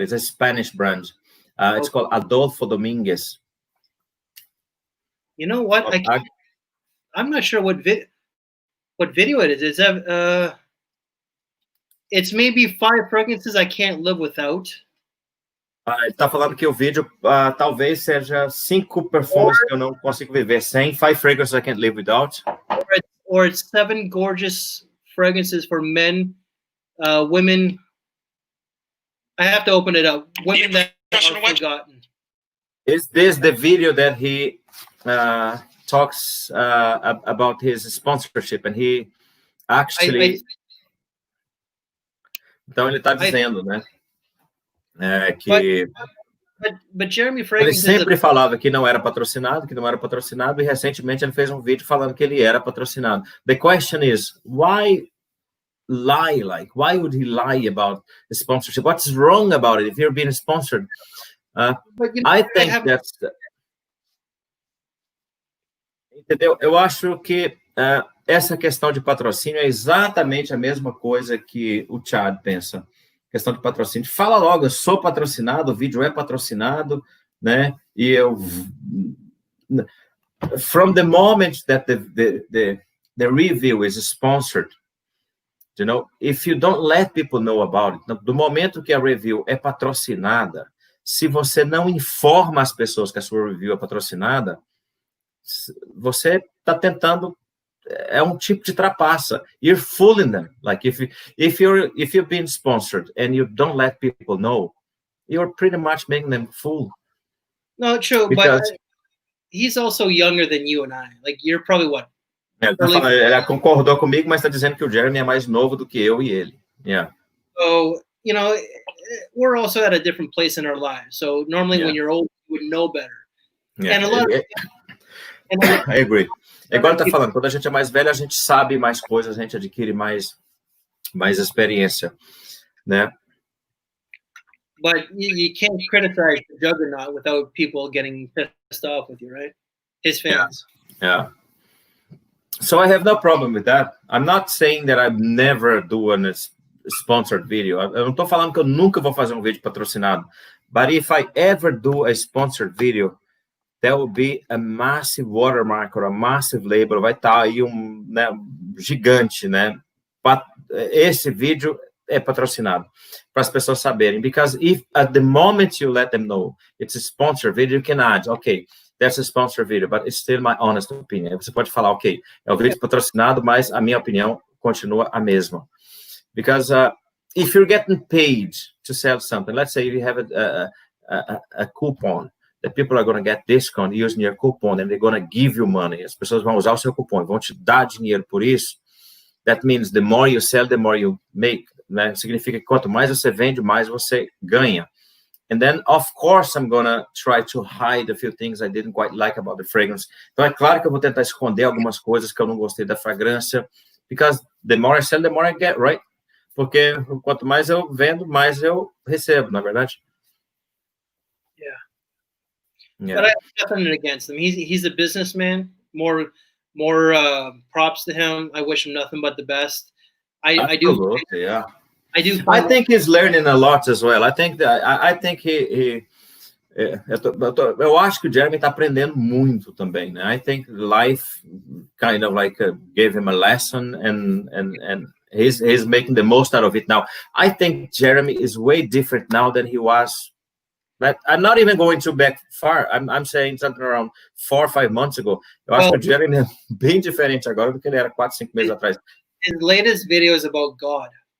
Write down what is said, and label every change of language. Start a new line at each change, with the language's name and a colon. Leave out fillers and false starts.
English: It's a Spanish brand. It's called Adolfo Dominguez. You know what? I'm not sure what video it is. Is that it's maybe 5 fragrances I can't live without.
Portuguese: Ele tá falando que o vídeo talvez seja 5 perfumes que eu não consigo viver sem.
English: 5 fragrances I can't live without. Or it's 7 gorgeous fragrances for men, women. I have to open it up. Women that are forgotten. Is this the video that he talks about his sponsorship? And he actually...
Portuguese: Então ele está dizendo, né? Que
English: but Jeremy
Portuguese: ele sempre falava que não era patrocinado, e recentemente ele fez um vídeo falando que ele era patrocinado.
English: The question is, why lie? Like, why would he lie about the sponsorship? What's wrong about it if you're being sponsored? I think that's...
Portuguese: Entendeu? Eu acho que essa questão de patrocínio é exatamente a mesma coisa que o Chad pensa. Questão de patrocínio. Fala logo, eu sou patrocinado, o vídeo é patrocinado, né? E eu...
English: From the moment that the review is sponsored, you know, if you don't let people know about it,
Portuguese: do momento que a review é patrocinada, se você não informa as pessoas que a sua review é patrocinada, você está tentando... É um tipo de trapaça.
English: You're fooling them. Like if you're being sponsored and you don't let people know, you're pretty much making them fool. No, true, because, but he's also younger than you and I. Like you're probably what?
Portuguese: Ela concordou comigo, mas está dizendo que o Jeremy é mais novo do que eu e ele.
English: Yeah. So you know, we're also at a different place in our lives. So normally, when you're old, you would know better. Yeah. And a lot. I agree.
Portuguese: É igual ele tá falando, quando a gente é mais velho, a gente sabe mais coisas, a gente adquire mais experiência, né?
English: But you can't criticize the juggernaut without people getting pissed off with you, right? His fans. Yeah. So I have no problem with that. I'm not saying that I've never do a sponsored video.
Portuguese: Eu não tô falando que eu nunca vou fazer um vídeo patrocinado.
English: But if I ever do a sponsored video, there will be a massive watermark or a massive label.
Portuguese: Vai estar aí né, gigante, né? Esse vídeo é patrocinado para as pessoas saberem.
English: Because if at the moment you let them know it's a sponsored video, you can add, okay, that's a sponsored video, but it's still my honest opinion.
Portuguese: Você pode falar, ok, é um vídeo patrocinado, mas a minha opinião continua a mesma.
English: Because if you're getting paid to sell something, let's say you have a coupon, that people are going to get discount using your coupon and they're going to give you money.
Portuguese: As pessoas vão usar o seu cupom, vão te dar dinheiro por isso.
English: That means the more you sell, the more you make.
Portuguese: Né? Significa que quanto mais você vende, mais você ganha.
English: And then, of course, I'm going to try to hide a few things I didn't quite like about the fragrance.
Portuguese: Então, é claro que eu vou tentar esconder algumas coisas que eu não gostei da fragrância.
English: Because the more I sell, the more I get, right?
Portuguese: porque quanto mais eu vendo, mais eu recebo, na verdade.
English: Yeah. But I have nothing against him. He's a businessman. More props to him. I wish him nothing but the best. I do. Yeah. I do. I think he's learning a lot as well. I think he
Portuguese: eu acho que o Jeremy está aprendendo muito também, né?
English: I think life kind of like gave him a lesson, and he's making the most out of it now. I think Jeremy is way different now than he was. But I'm not even going too back far. I'm saying something around 4 or 5 months ago.
Portuguese: Eu acho que o Jeremy é bem diferente agora do que ele era 4, 5 meses atrás.
English: His latest video is about God.